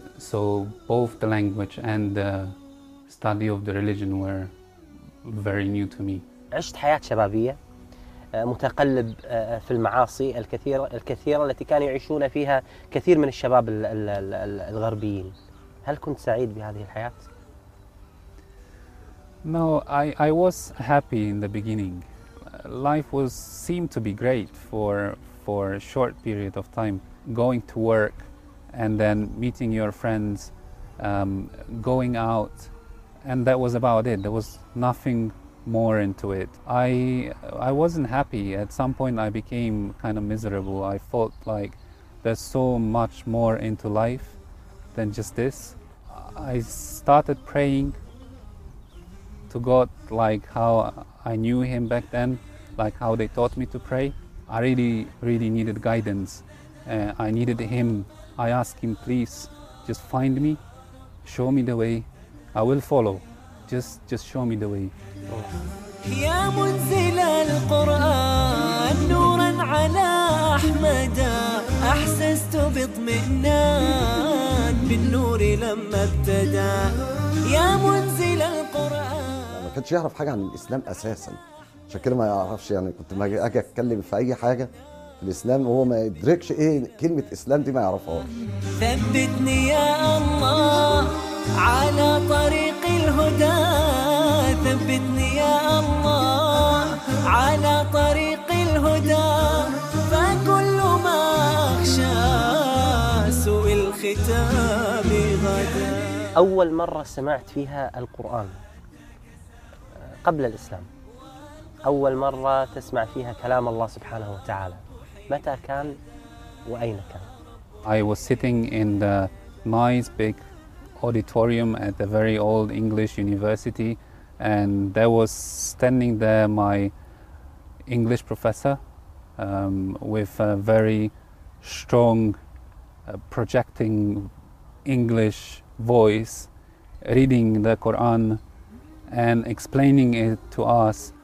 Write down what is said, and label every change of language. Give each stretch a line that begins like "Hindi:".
English: So both the language and the study of the religion were very new to me.
Arabic: عشت حياة شبابية متقلب في المعاصي الكثيرة التي كان يعيشون فيها كثير من الشباب الغربيين. هل كنت سعيد بهذه الحياة؟
English: No, I was happy in the beginning. Life was seemed to be great for a short period of time. Going to work and then meeting your friends, going out, and that was about it. There was nothing more into it. I wasn't happy. At some point I became kind of miserable. I felt like there's so much more into life than just this. I started praying to God like how I knew him back then, like how they taught me to pray. I really, really needed guidance. I needed him. I asked him, please, just find me, show me the way. I will follow. Just show me the way.
Arabic: يا منزل القرآن نورا على أحمد أحسست باطمئنان بالنور لما ابتدى يا منزل القرآن. ما كنتش يعرف حاجة عن الإسلام أساسا، عشان كده ما يعرفش. يعني كنت ما أجي أتكلم في أي حاجة في الإسلام وهو ما يدركش إيه كلمة إسلام دي، ما يعرفهاش. ثبتني يا الله على طريق الهدى، ثبتني يا الله على طريق الهدى، فكل ما أخشى سوء الختام غدا. أول مرة سمعت فيها القرآن قبل الإسلام، أول مرة تسمع فيها كلام الله سبحانه وتعالى، متى كان وأين كان؟
English: I was sitting in the nice big auditorium at a very old English university, and there was standing there my English professor with a very strong projecting English voice, reading the Quran and explaining it to us.